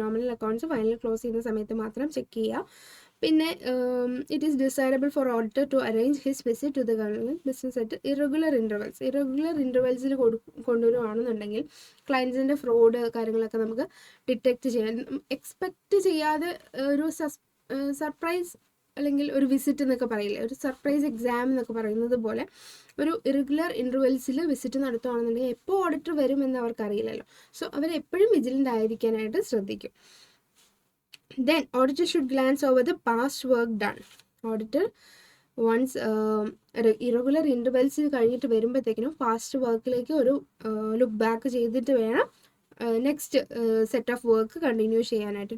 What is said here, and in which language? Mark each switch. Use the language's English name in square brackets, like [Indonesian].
[Malayalam] Nominal accounts final close ചെയ്യുന്ന സമയത്ത് മാത്രം ചെക്ക് ചെയ്യുക. പിന്നെ [English] it is decidable for auditor to arrange his visit to the government business at irregular [Malayalam] ഇൻ്റർവെൽസിൽ കൊണ്ടുവരുവാണെന്നുണ്ടെങ്കിൽ ക്ലയൻസിൻ്റെ fraud കാര്യങ്ങളൊക്കെ നമുക്ക് ഡിറ്റക്റ്റ് ചെയ്യാൻ, എക്സ്പെക്റ്റ് ചെയ്യാതെ ഒരു സർപ്രൈസ് അല്ലെങ്കിൽ ഒരു വിസിറ്റ് എന്നൊക്കെ പറയില്ലേ, ഒരു സർപ്രൈസ് എക്സാം എന്നൊക്കെ പറയുന്നത് പോലെ ഒരു ഇറഗുലർ ഇൻ്റർവെൽസിൽ വിസിറ്റ് നടത്തുകയാണെന്നുണ്ടെങ്കിൽ എപ്പോൾ ഓഡിറ്റർ വരുമെന്ന് അവർക്കറിയില്ലല്ലോ. സോ അവരെപ്പോഴും വിജിലൻ്റ് ആയിരിക്കാനായിട്ട് ശ്രദ്ധിക്കും. [English] Then auditor should glance over the past work done. Auditor once irregular intervals [Malayalam] കഴിഞ്ഞിട്ട് വരുമ്പോഴത്തേക്കിനും പാസ്റ്റ് വർക്കിലേക്ക് ഒരു ലുക്ക് ബാക്ക് ചെയ്തിട്ട് വേണം next set of work continue ചെയ്യാനായിട്ട്.